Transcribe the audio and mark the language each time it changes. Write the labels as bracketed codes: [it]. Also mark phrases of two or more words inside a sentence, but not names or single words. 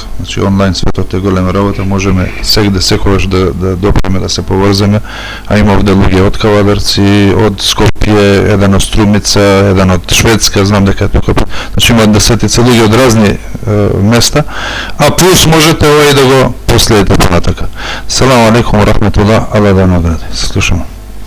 [mk] Значи онлайн светот е голема работа, можеме сегде секогаш да допреме да се поврземе, а има овде луѓе од Кавадарци, од Скопје, еден од Струмица, еден од Шведска, знам дека е тука. Значи има 10 луѓе од разни места, а плюс можете ова и да го последите понатака. [ar] سلام عليكم ورحمة الله, [mk] Аллах да награди. Се слушаме.